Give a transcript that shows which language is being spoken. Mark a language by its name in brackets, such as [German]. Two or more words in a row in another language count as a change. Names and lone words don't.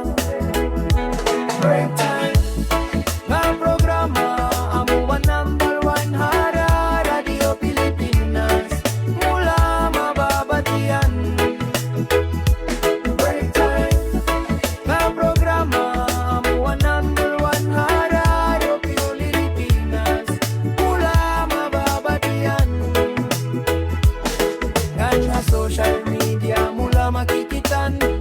[English] Break time [Waray] nga programa amuan number 1 hara Radio Pilipinas mula mababatian. [English] Break time [Waray] nga programa amuan number 1 hara Radio Pilipinas mula mababatian. Nga [English] social media [Waray] mula makikita